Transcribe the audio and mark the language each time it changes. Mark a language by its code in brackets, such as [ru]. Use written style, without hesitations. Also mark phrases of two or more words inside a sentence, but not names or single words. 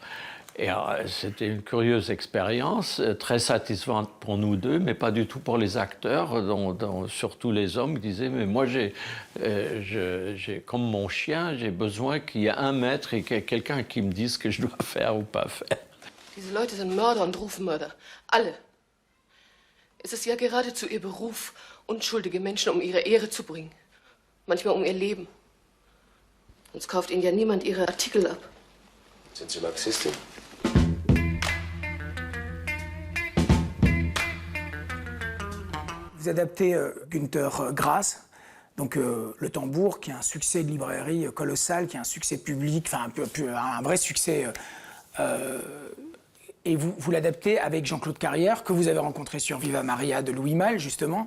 [fr] Et c'était une curieuse expérience, très satisfaisante pour nous deux, mais pas du tout pour les acteurs, surtout les hommes qui disaient « Mais moi, j'ai comme mon chien, j'ai besoin qu'il y ait un maître et qu'il y ait quelqu'un qui me dise ce que je dois faire ou pas faire. » [de] Diese Leute sind Mörder und Rufmörder. Alle. Es ist ja geradezu ihr Beruf, unschuldige Menschen um ihre Ehre zu bringen. Manchmal um ihr Leben. Sonst kauft ihnen ja niemand ihre Artikel ab. Sind Sie Marxistin? [fr] Vous adaptez Günter Grass, donc Le Tambour, qui est un succès de librairie colossal, qui est un succès public, enfin un vrai succès. Et vous l'adaptez avec Jean-Claude Carrière, que vous avez rencontré sur Viva Maria de Louis Malle, justement.